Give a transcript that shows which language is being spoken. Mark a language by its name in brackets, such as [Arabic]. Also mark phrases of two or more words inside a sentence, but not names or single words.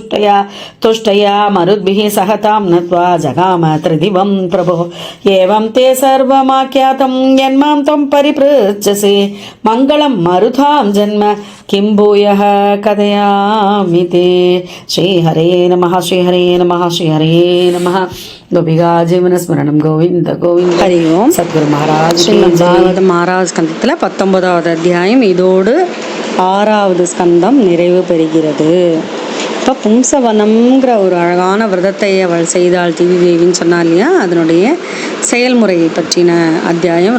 [Sanskrit] तुष्टया मरुद्भिः सह तां नत्वा जगाम त्रिदिवं प्रभो एवं ते सर्वमाख्यातं यन्मां त्वं परिपृच्छसि मङ्गलं मरुतां जन्म किं भूयः कथयामि ते श्रीहरे नमः श्रीहरे नमः श्रीहरे नमः गोपिका जीवन स्मरणं गोविंद गोविंद हरि ओम सद्गुरु महाराज [Tamil] பாகவத ஆறாவது ஸ்கந்தத்தில் 19வது அத்தியாயம் இதோடு 6வது ஸ்கந்தம் நிறைவு பெறுகிறது. இப்போ பும்சவனம்ங்கிற ஒரு அழகான விரதத்தை அவள் செய்தாள் திவி தேவின்னு சொன்னா இல்லையா, அதனுடைய செயல்முறையை பற்றின அத்தியாயம்.